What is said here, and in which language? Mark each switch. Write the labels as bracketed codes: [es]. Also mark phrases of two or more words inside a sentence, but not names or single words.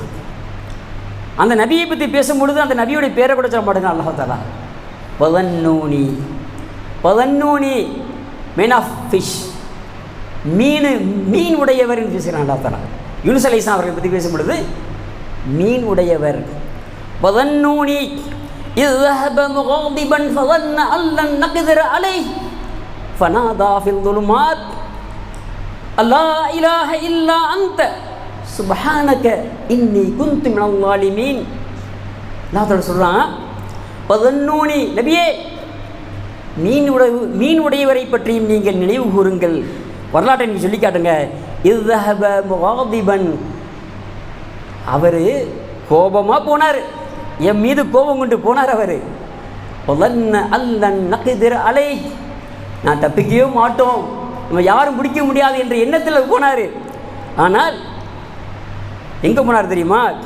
[ta] அந்த நபியை பற்றி பேசும்பொழுது அந்த நபியுடைய பேரை கூட சொல்ல மாட்டேங்க. அல்லாஹ் தஆலா பதன்னூனி மீன் [en] of fish, [ta] மீன் உடையவர் என்று பேசுகிறான் அல்லாஹ் தஆலா. யூனுஸ் அலைஹிஸ்ஸலாம் அவர்களை பற்றி பேசும்பொழுது மீன் உடையவர். [ar] பதன்னூனி إذ ذهب مغاضبا فظن أن لن نقدر عليه فنادى في الظلمات لا إله إلا أنت سبحانك إني كنت من الظالمين. [ta] அல்லாஹ் சொல்றான், பதன்னூனி நபியே, மீன் உடையவரை பற்றியும் நீங்கள் நினைவு கூறுங்கள். வரலாற்றை நீங்கள் சொல்லி காட்டுங்க. [ar] إذ ذهب مغاضبا, [ta] அவர் கோபமாக போனார், என் மீது கோபம் கொண்டு போனார். அவர் [ar] ألن نقدر عليه, [ta] நான் தப்பிக்கவே மாட்டோம், நம்ம யாரும் பிடிக்க முடியாது என்ற எண்ணத்தில் போனார். ஆனால் எங்கே போனார் தெரியுமா?